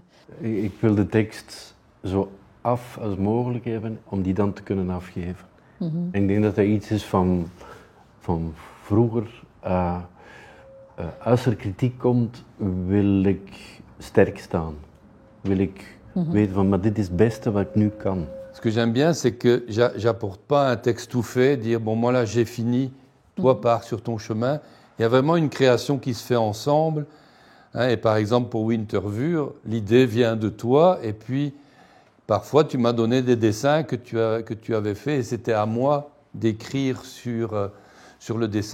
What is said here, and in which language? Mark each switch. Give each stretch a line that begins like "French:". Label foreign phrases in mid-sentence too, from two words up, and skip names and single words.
Dutch: Ik wil de tekst zo af als mogelijk hebben om die dan te kunnen afgeven. En ik denk dat dat iets is van vroeger. Als er kritiek komt, wil ik sterk staan. Wil ik weten van, maar dit is het beste wat ik nu kan.
French: Ce que j'aime bien, c'est que j'apporte pas un texte tout fait, dire bon moi là j'ai fini, toi pars sur ton chemin. Il y a vraiment une création qui se fait ensemble. Hein, et par exemple pour Wintervure, l'idée vient de toi et puis parfois tu m'as donné des dessins que tu avais fait et c'était à moi d'écrire sur le dessin.